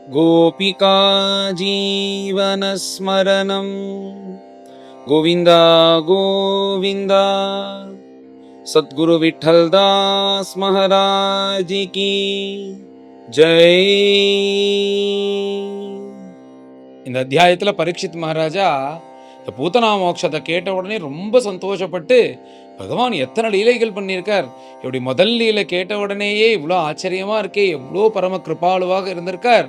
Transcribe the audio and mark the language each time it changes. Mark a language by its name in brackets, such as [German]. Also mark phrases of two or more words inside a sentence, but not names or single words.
[Sanskrit] गोपिका जीवनस्मरणं गोविन्द गोविन्द। [Hindi] सद्गुरु विठ्ठलदास महाराज की जय। [Tamil] இந்த அத்தியாயத்துல பரீட்சித் மகாராஜா இந்த பூத்தனா மோட்சத்தை கேட்ட உடனே ரொம்ப சந்தோஷப்பட்டு, பகவான் எத்தனை லீலைகள் பண்ணியிருக்கார், இப்படி முதல் லீலை கேட்ட உடனேயே இவ்வளோ ஆச்சரியமா இருக்கே, எவ்வளோ பரம கிருபாலுவாக இருந்திருக்கார்.